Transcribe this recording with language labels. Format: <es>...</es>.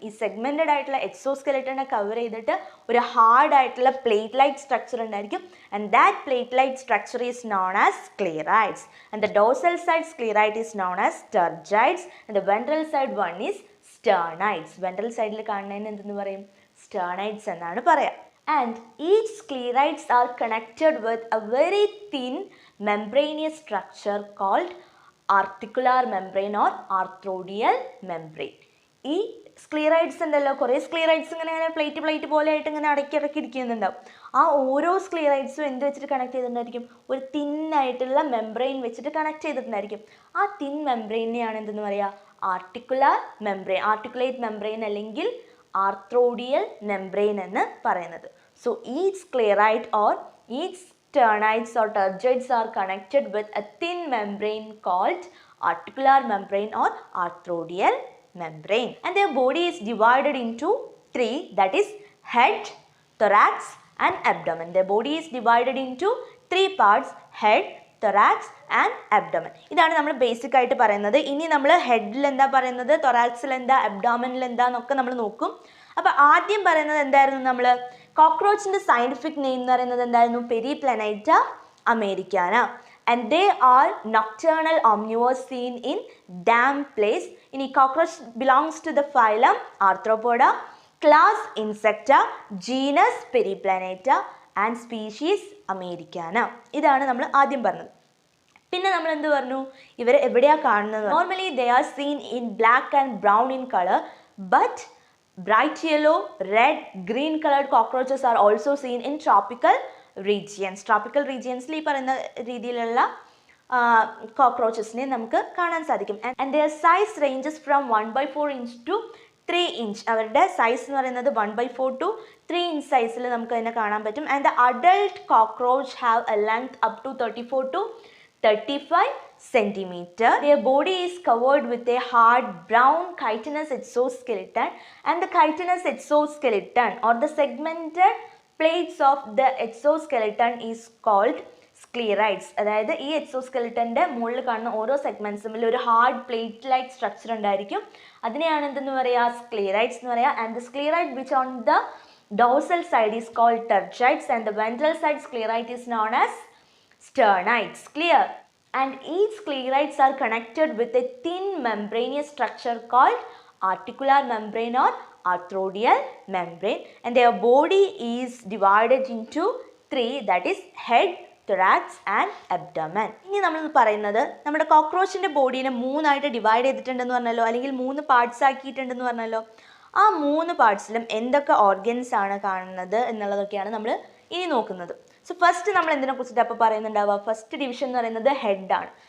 <ml>ഈ സെഗ്മെൻറ്റഡ് ആയിട്ടുള്ള എക്സോസ്കെലറ്റനെ കവർ ചെയ്തിട്ട് ഒരു ഹാർഡ് ആയിട്ടുള്ള പ്ലേറ്റ് ലൈക്ക് സ്ട്രക്ചർ ഉണ്ടായിരിക്കും.</ml> <en>And that plate like structure is known as sclerites. And the dorsal side sclerite is known as tergites. And the ventral side one is sternites.</en> <ml>Ventral സൈഡിൽ കാണുന്നതിന് എന്തെന്ന് പറയും? സ്റ്റേർണൈറ്റ്സ് എന്നാണ് പറയാം.</ml> <en>And each sclerites are connected with a very thin membranous structure called articular membrane or arthrodial membrane.</en> <ml>ഈ സ്ക്ലീറൈഡ്സ് ഉണ്ടല്ലോ, കുറേ സ്ക്ലീറൈഡ്സ് ഇങ്ങനെ പ്ലേറ്റ് പോലെ ആയിട്ട് ഇങ്ങനെ അടക്കി ഇരിക്കുന്നുണ്ടാവും. ആ ഓരോ സ്ക്ലീറൈഡ്സും എന്ത് വെച്ചിട്ട് കണക്ട് ചെയ്തിട്ടുണ്ടായിരിക്കും? ഒരു തിന്നായിട്ടുള്ള മെംബ്രെയിൻ വെച്ചിട്ട് കണക്ട് ചെയ്തിട്ടുണ്ടായിരിക്കും. ആ തിൻ മെംബ്രെയിനെയാണ് എന്തെന്ന് പറയുക? ആർട്ടിക്കുലർ മെംബ്രെയിൻ, ആർട്ടിക്കുലേറ്റ് മെംബ്രെയിൻ അല്ലെങ്കിൽ ആർത്രോഡിയൽ മെംബ്രെയിൻ എന്ന് പറയുന്നത്.</ml> <en>So each sclerite or each sternites or turgids are connected with a thin membrane called articular membrane or arthrodial membrane, and their body is divided into three, that is head, thorax and abdomen. Their body is divided into three parts: head, thorax and abdomen.</en> <ml>ഇതാണ് നമ്മൾ basic ആയിട്ട് പറയുന്നത്. ഇനി നമ്മൾ ഹെഡിൽ എന്താ പറയുന്നത്, തൊറാക്സിൽ എന്താ, അബ്ഡോമനിൽ എന്താന്നൊക്കെ നമ്മൾ നോക്കും. അപ്പോൾ ആദ്യം പറയുന്നത് എന്തായിരുന്നു? നമ്മൾ കോക്രോച്ചിൻ്റെ സയൻറ്റിഫിക് നെയിം എന്ന് പറയുന്നത് എന്തായിരുന്നു? പെരിപ്ലനൈറ്റ Americana.</ml> <en>And they are nocturnal omnivores seen in damp place. ഇനി cockroach belongs to the phylum Arthropoda, class Insecta, genus Periplaneta and species Americana.</en> <ml>ഇതാണ് നമ്മൾ ആദ്യം പറഞ്ഞത്. പിന്നെ നമ്മൾ എന്ത് പറഞ്ഞു? ഇവർ എവിടെയാണ് കാണുന്നത്?</ml> <en>Normally they are seen in black and brown in colour, but bright yellow, red, green colored cockroaches are also seen in tropical regions.</en> <ml>Tropical regions ഈ പറയുന്ന രീതിയിലുള്ള കോക്രോച്ചസിനെ നമുക്ക് കാണാൻ സാധിക്കും.</ml> <en>And their size ranges from 1/4 inch to 3 inch.</en> <ml>അവരുടെ size എന്ന് പറയുന്നത് 1/4 to 3 inch സൈസിൽ നമുക്ക് അതിനെ കാണാൻ പറ്റും.</ml> <en>And the adult cockroach have a length up to 34 to 35 centimeter. Their body is covered with a hard brown chitinous exoskeleton, and the chitinous exoskeleton or the segmented plates of the exoskeleton is called sclerites.</en> <ml>അതായത് ഈ എക്സോസ്കെലറ്റൻ്റെ മുകളിൽ കാണുന്ന ഓരോ സെഗ്മെൻറ്റ്സും ഒരു hard plate like structure ഉണ്ടായിരിക്കും. അതിനെയാണ് എന്തെന്ന് പറയുക? സ്ക്ലീറൈറ്റ്സ് എന്ന് പറയുക.</ml> <en>And the sclerite which on the dorsal side is called tergites, and the ventral side sclerite is known as sternites. Clear? And each sclerites are connected with a thin membranous structure called articular membrane or arthrodial membrane, and their body is divided into three, that is head, thorax and abdomen.</en> <ml>ഇനി നമ്മൾ പറയുന്നത് നമ്മുടെ കോക്രോച്ചിൻ്റെ ബോഡീനെ മൂന്നായിട്ട് divide ചെയ്തിട്ടുണ്ടെന്ന് പറഞ്ഞല്ലോ, അല്ലെങ്കിൽ 3 parts ആക്കിയിട്ടുണ്ടെന്ന് പറഞ്ഞല്ലോ. ആ 3 പാർട്സിലും എന്തൊക്കെ ഓർഗൻസ് ആണ് കാണുന്നത് എന്നുള്ളതൊക്കെയാണ് നമ്മൾ ഇനി നോക്കുന്നത്. സോ ഫസ്റ്റ് നമ്മൾ എന്തിനെ കുറിച്ചിട്ട് അപ്പോൾ പറയുന്നുണ്ടാവുക? ഫസ്റ്റ് ഡിവിഷൻ എന്ന് പറയുന്നത് ഹെഡാണ്.</ml>